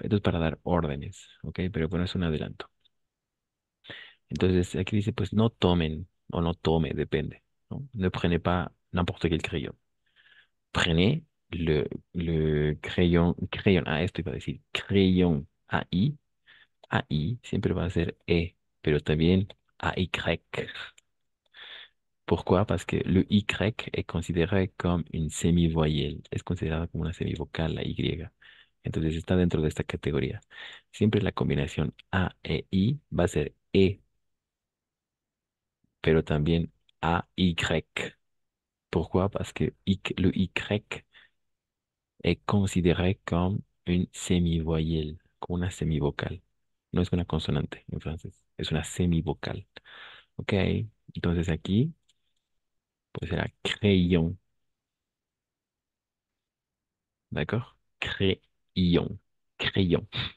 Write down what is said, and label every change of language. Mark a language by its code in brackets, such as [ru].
[es] Esto es para dar órdenes, ¿ok? Pero bueno, es un adelanto. Entonces, aquí dice, pues no tomen o no tome, depende, ¿no? [fr] Ne prenez pas n'importe quel crayon. Prenez le crayon, [es] esto iba a decir, crayon AI siempre va a ser E, pero también AY. [fr] Pourquoi? Parce que le Y est considéré comme une semi-voyelle. [es] Es considerado como una semivocal, la Y. Entonces está dentro de esta categoría. Siempre la combinación A e I va a ser E, pero también AY. [fr] Pourquoi? Parce que le Y est considéré comme une semi-voyelle, [es] como una semivocal. No es una consonante en francés, es una semivocal. Ok, entonces aquí pues será crayon, ¿d'accord? [fr] Crayon, crayon.